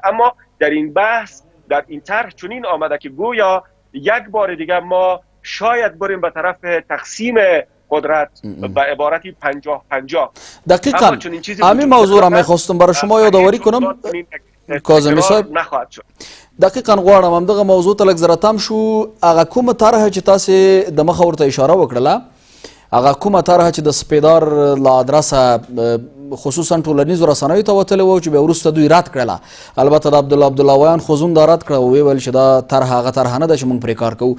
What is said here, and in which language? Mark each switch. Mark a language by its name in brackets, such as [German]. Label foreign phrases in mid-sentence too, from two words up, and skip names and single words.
[Persian] اما در این بحث، در این طرح چنین آمده که گویا یک بار دیگه ما شاید بریم به طرف تقسیم قدرت به عبارتی 50-50. دقیقاً همین موضوع را میخواستم برای شما یادآوری کنم کاظمی صاحب. نخواهد شد. [Pashto] دقیقاً غواړم همدغه موضوع ته لږ زره تم شو. هغه کومه طرحه چې تاسې د مخه ورته اشاره وکړله، هغه کومه طرحه چې د سپیدار له ادرسه خصوصا ټولنیزو رسنیو ته وتلې وه چې بیا وروسته دوی رد کړله. البته د عبداللهویان خو زوم دا رد کړه او ویل چې دا طرحه هغه طرحه نه ده چې موږ پرې کار کوو.